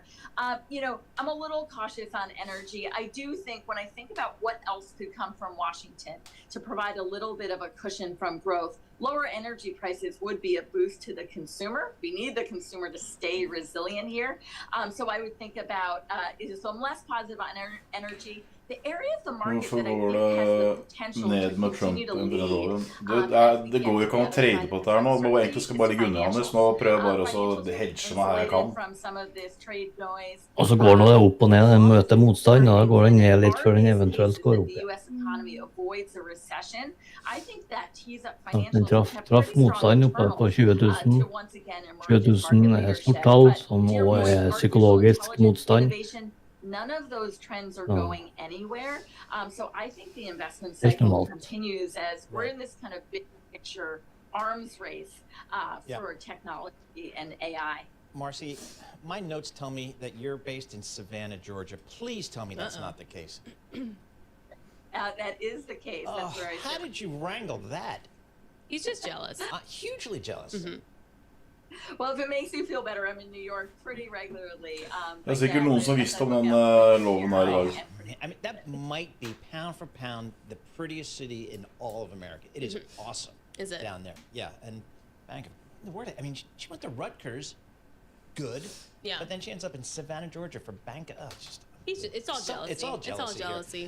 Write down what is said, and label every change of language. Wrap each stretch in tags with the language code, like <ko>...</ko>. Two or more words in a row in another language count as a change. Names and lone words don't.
<en>I'm a little cautious on energy. I do think when I think about what else could come from Washington to provide a little bit of a cushion from growth, lower energy prices would be a boost to the consumer. We need the consumer to stay resilient here. So I would think about, so I'm less positive on energy. The area of the market that I think has the potential to continue to lead.</en> <no>Det går jo ikke an å trade på dette her nå. Nå egentlig skal bare ligge under hans. Nå prøver jeg bare å hedge meg her jeg kan. Og så går det opp og ned, den møter motstand, da går den ned litt før den eventuelt går opp. Den traff motstand oppe på 20 000. 20 000 stort tall, som også psykologisk motstand.</no> <en>None of those trends are going anywhere. So I think the investment cycle continues as we're in this kind of big picture arms race for technology and AI. Marcy, my notes tell me that you're based in Savannah, Georgia. Please tell me that's not the case. That is the case. That's where I how did you wrangle that? He's just jealous. Hugely jealous. Well, if it makes you feel better, I'm in New York pretty regularly.</en> <no>Det sikkert noen som visste om den loven her I dag.</no> <en>I mean, that might be pound for pound the prettiest city in all of America. It is awesome. Is it? Down there. Yeah, and I mean, she went to Rutgers, good. Yeah. But then she ends up in Savannah, Georgia for bank. It's all jealousy. It's all jealousy.</en>